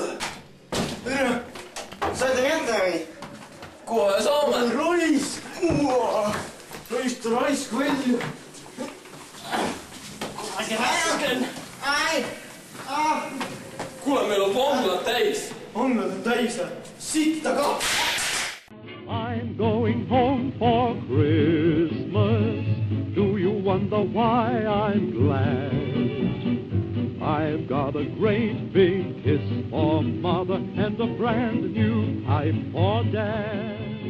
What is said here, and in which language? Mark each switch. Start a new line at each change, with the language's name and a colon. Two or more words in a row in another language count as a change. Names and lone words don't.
Estonian: Tere, saite kätte või? Kohe saame. Raisk! Raisk välja. Kuule, meil on vanglad täis. Vanglad on täis, sitta ka.
English: I'm going home for Christmas. Do you wonder why I'm glad? I've got a great big kiss for Mother and a brand new pipe for Dad.